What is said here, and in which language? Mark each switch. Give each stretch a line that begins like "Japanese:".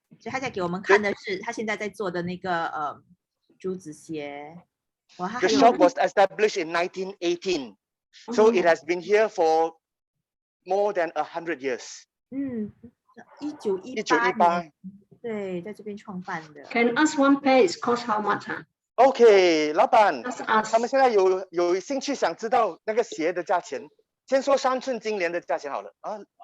Chinese: 所以他在给我们看的是他现在在做的那个珠子鞋。
English: The shop was established in 1918, so it has been here for more than 100 years.
Chinese: 1918年，对，在这边创办的。
English: Can ask one pair is cost how much?
Chinese: OK， 老板，
English: Ask.
Chinese: 他们现在有兴趣想知道那个鞋的价钱，先说3寸金莲的价钱好了啊。